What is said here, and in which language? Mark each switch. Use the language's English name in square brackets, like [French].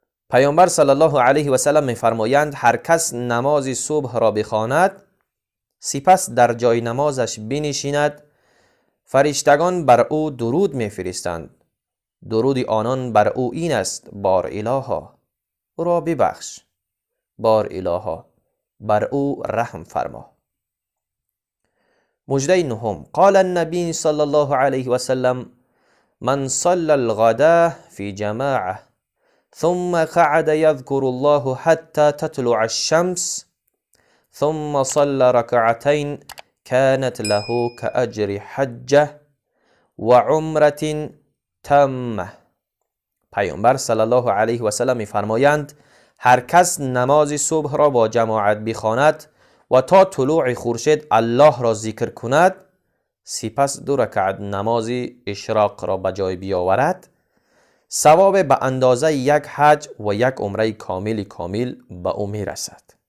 [Persian] پیامبر صلی الله علیه و سلم می‌فرمایند هر کس نماز صبح را بخواند سپس در جای نمازش بنشیند فرشتگان بر او درود می‌فرستند. درود آنان بر او این است بار الها او را ببخش، بار الها بر او رحم فرما. مجده نهم [Arabic] قال النبي صلى الله عليه وسلم من صلى الغداء في جماعة ثم قعد يذكر الله حتى تطلع الشمس ثم صلى ركعتين كانت له كأجر حجة وعمرة تامة. [Persian] پیامبر صلی الله علیه و سلم می‌فرمایند هر کس نماز صبح را با جماعت بخواند و تا طلوع خورشید الله را ذکر کند، سپس 2 رکعت نماز اشراق را به جای بیاورد، ثواب به اندازه 1 حج و 1 عمره کامل به او میرسد.